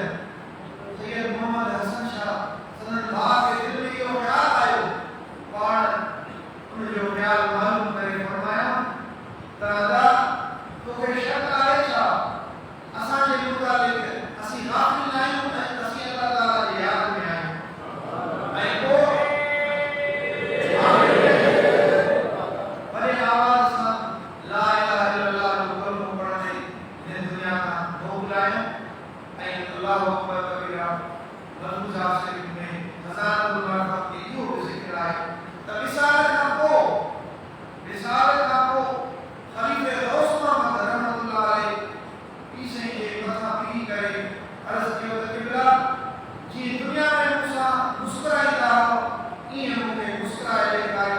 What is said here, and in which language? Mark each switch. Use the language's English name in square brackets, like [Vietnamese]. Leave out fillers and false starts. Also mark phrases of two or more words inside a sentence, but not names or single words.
[Sindhi] सैयद मोहम्मद हसन शाह सदन भाउ खे दिलि में इहो ख़्याल आयो, पाण उनजो ख़्याल मालूम करे फरमाया त अदा तोखे शक आहे छा असांजे मुतालिक़ असीं गाफ़िल न आहियूं, असीं अल्लाह ताला जे याद में आहियूं। ऐं पोइ वॾे आवाज़ सां [Arabic] لا إله إلا الله [Sindhi] जो कलमो पढ़ंदे हिन दुनिया खां मोकिलायूं। ऐं [Arabic] الله أكبر كبيرا [Sindhi] मलफ़ूज़ा शरीफ़ में ख़ज़ानतुल रहमत में इहो बि ज़िक्र आहे त विसाल खां पोइ ख़लीफ़े गौस मोहम्मद [Arabic] رحمة الله عليه [Sindhi] पीर साईं जे मथां पीरी करे अर्ज़ कयो त क़िबला जीअं दुनिया में मूंसां मुस्कुराईंदा हुआ ईअं मूंखे मुस्कुराए ॾेखारियो।